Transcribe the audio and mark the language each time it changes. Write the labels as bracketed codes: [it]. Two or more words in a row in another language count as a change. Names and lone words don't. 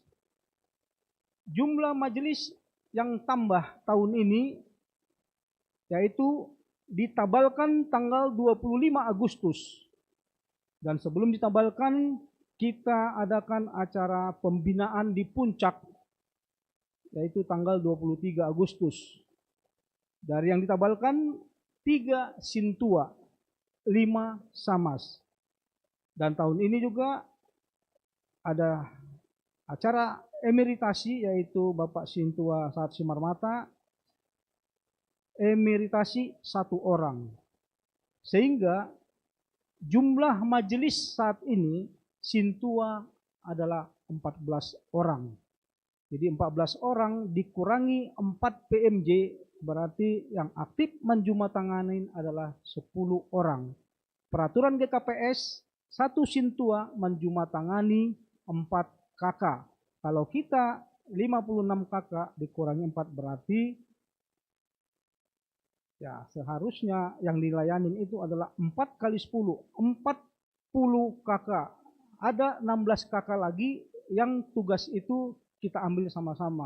[id] Jumlah majelis yang tambah tahun ini yaitu ditabalkan tanggal 25 Agustus. Dan sebelum ditabalkan kita adakan acara pembinaan di puncak yaitu tanggal 23 Agustus. Dari yang ditabalkan 3 sintua, 5 samas. Dan tahun ini juga ada acara emeritasi yaitu Bapak Sintua Saat Simarmata emeritasi 1 orang. Sehingga jumlah majelis saat ini sintua adalah 14 orang. Jadi 14 orang dikurangi 4 PMJ berarti yang aktif menjumatanganin adalah 10 orang. Peraturan GKPS 1 sintua menjumatangani 4 kakak. Kalau kita 56 kakak dikurangi 4 berarti ya seharusnya yang dilayanin itu adalah 4 kali 10, 40 kakak. Ada 16 kakak lagi yang tugas itu kita ambil sama-sama.